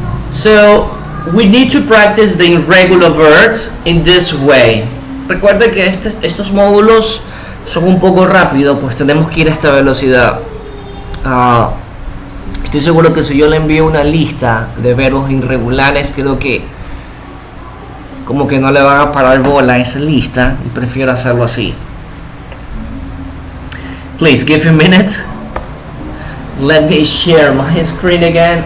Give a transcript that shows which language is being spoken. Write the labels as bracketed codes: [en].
[en] So we need to practice the irregular verbs in this way. [es] Recuerda que estos módulos son un poco rápidos, pues tenemos que ir a esta velocidad. Estoy seguro que si yo le envío una lista de verbos irregulares, creo que como que no le van a parar bola a esa lista y prefiero hacerlo así. [en] Please give a minute. Let me share my screen again.